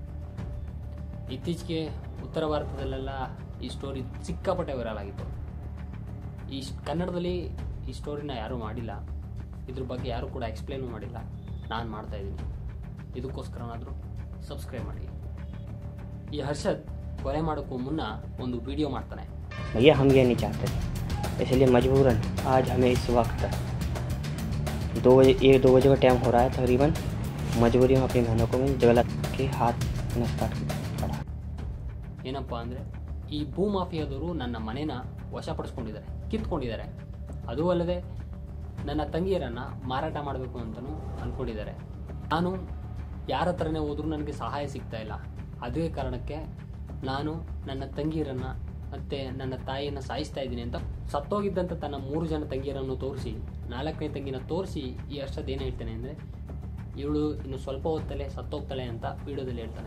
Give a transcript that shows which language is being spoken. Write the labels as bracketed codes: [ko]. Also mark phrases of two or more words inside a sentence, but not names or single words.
[kn] ಇತ್ತೀಚೆಗೆ ಉತ್ತರ ಭಾರತದಲ್ಲೆಲ್ಲ ಈ ಸ್ಟೋರಿ ಸಿಕ್ಕಾಪಟ್ಟೆ ವೈರಲ್ ಆಗಿತ್ತು. ಈ ಕನ್ನಡದಲ್ಲಿ ಈ ಸ್ಟೋರಿನ ಯಾರೂ ಮಾಡಿಲ್ಲ, ಇದ್ರ ಬಗ್ಗೆ ಯಾರೂ ಕೂಡ ಎಕ್ಸ್ಪ್ಲೇನು ಮಾಡಿಲ್ಲ. ನಾನು ಮಾಡ್ತಾಯಿದ್ದೀನಿ. ಇದಕ್ಕೋಸ್ಕರನಾದರೂ ಸಬ್ಸ್ಕ್ರೈಬ್ ಮಾಡಿ. ಈ ಹರ್ಷದ್ ಕೊಲೆ ಮಾಡೋಕ್ಕೂ ಮುನ್ನ ಒಂದು ವಿಡಿಯೋ ಮಾಡ್ತಾನೆ. [hi] भैया हम ये नहीं चाहते थे, इसलिए मजबूरन आज हमें इस वक्त 1-2 बजे का टाइम हो रहा है तकरीबन, मजबूरी में अपनी बहनों को मैं जगह के हाथ नस्ता पड़ा. [kn] ಏನಪ್ಪ ಅಂದರೆ, ಈ ಭೂ ಮಾಫಿಯಾದವರು ನನ್ನ ಮನೇನ ವಶಪಡಿಸ್ಕೊಂಡಿದ್ದಾರೆ, ಕಿತ್ಕೊಂಡಿದ್ದಾರೆ. ಅದೂ ಅಲ್ಲದೆ ನನ್ನ ತಂಗಿಯರನ್ನು ಮಾರಾಟ ಮಾಡಬೇಕು ಅಂತಲೂ ಅಂದ್ಕೊಂಡಿದ್ದಾರೆ. ನಾನು ಯಾರ ಹತ್ರನೇ ಹೋದರೂ ನನಗೆ ಸಹಾಯ ಸಿಗ್ತಾ ಇಲ್ಲ. ಅದೇ ಕಾರಣಕ್ಕೆ ನಾನು ನನ್ನ ತಂಗಿಯರನ್ನು ಮತ್ತು ನನ್ನ ತಾಯಿಯನ್ನು ಸಾಯಿಸ್ತಾ ಇದ್ದೀನಿ ಅಂತ ಸತ್ತೋಗಿದ್ದಂಥ ತನ್ನ 3 ಜನ ತಂಗಿಯರನ್ನು ತೋರಿಸಿ 4ನೇ ತಂಗಿನ ತೋರಿಸಿ ಈ ಅರ್ಷದ್ ಏನು ಹೇಳ್ತಾನೆ ಅಂದರೆ, ಇವಳು ಇನ್ನು ಸ್ವಲ್ಪ ಹೊತ್ತಲ್ಲೇ ಸತ್ತೋಗ್ತಾಳೆ ಅಂತ ವಿಡಿಯೋದಲ್ಲಿ ಹೇಳ್ತಾನೆ.